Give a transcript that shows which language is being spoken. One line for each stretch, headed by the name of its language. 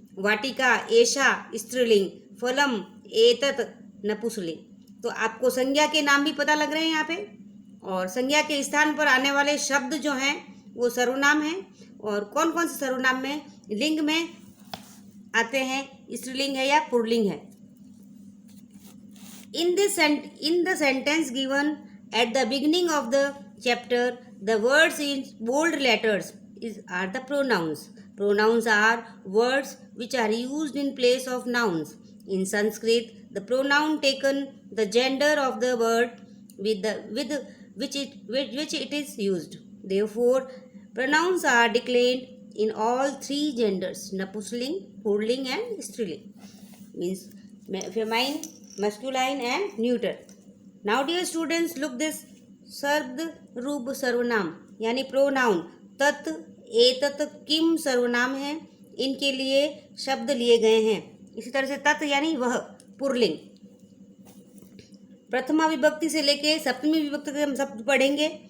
Sanskrit: वाटिका एषा स्त्रीलिंग। फलम एतत् नपुंसकलिंग।
Hindi: तो आपको संज्ञा के नाम भी पता लग रहे हैं यहाँ पे, और संज्ञा के स्थान पर आने वाले शब्द जो हैं वो सर्वनाम हैं। और कौन कौन से सर्वनाम में लिंग में आते हैं, स्त्रीलिंग है या पुरलिंग है।
English: In the sentence given at the beginning of the chapter, the words in bold letters are the pronouns. Pronouns are words which are used in place of nouns. In Sanskrit, the pronoun taken the gender of the word with which it is used. Therefore, pronouns are declined in all three genders: Napusling, Purling and Striling. Means feminine, masculine and neuter. Now dear students, look this
Hindi: शब्द रूप सर्वनाम यानी pronoun. तत्, एतत्, किम सर्वनाम है, इनके लिए शब्द लिए गए हैं। इसी तरह से तत् यानी वह, पुरलिंग। प्रथमा विभक्ति से लेके सप्तमी विभक्ति तक हम शब्द पढ़ेंगे।